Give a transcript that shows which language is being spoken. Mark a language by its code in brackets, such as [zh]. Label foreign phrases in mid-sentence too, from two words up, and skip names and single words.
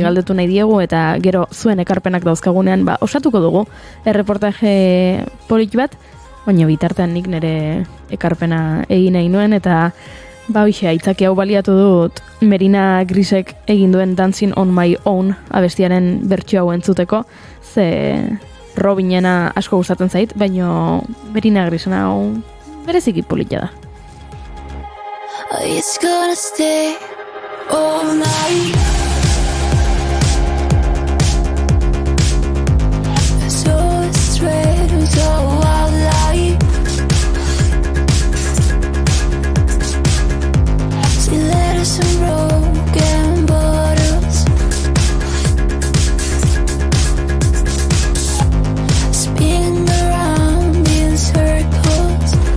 [eu] galdetu nahi diegu, eta gero zuen ekarpenak dauzkagunean osatuko dugu erreportaje polit bat, baina bitartean nik nire ekarpena egin nahi nuen, eta hoxe, aitzaki hau baliatu dut Merina Grisek egin duen Dancing on My Own abestiaren bertsio hau entzuteko, ze Robinena asko gustatzen zait, baina Merina Grisena hau bereziki polita da. [en] It's gonna stay all night. So straight, so wild light. See letters and broken bottles, spinning around in circles.